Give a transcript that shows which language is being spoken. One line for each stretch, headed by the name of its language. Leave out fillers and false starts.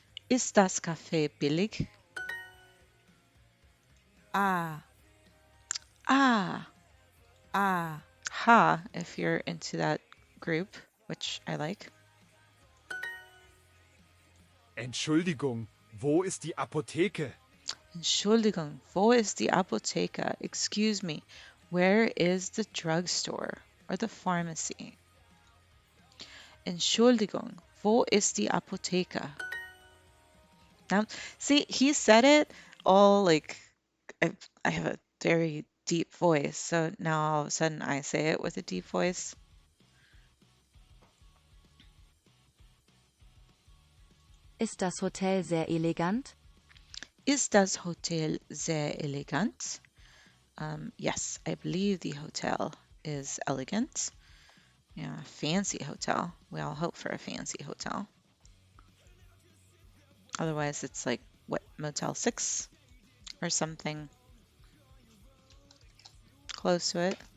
German: Ist das Café billig? A. Ah, A.
English: ha, if you're into that group, which I like.
German: Entschuldigung, wo ist die Apotheke? Entschuldigung, wo ist die Apotheke?
English: Excuse me, where is the drugstore or the pharmacy?
German: Entschuldigung, wo ist die Apotheke?
English: Now, see, he said it all like I have a very deep voice, so now all of a sudden I say it with a deep voice.
German: Ist das Hotel sehr elegant? Ist das Hotel sehr elegant?
English: Yes, I believe the hotel is elegant. Yeah, fancy hotel. We all hope for a fancy hotel. Otherwise, it's like, what, Motel 6 or something close to it.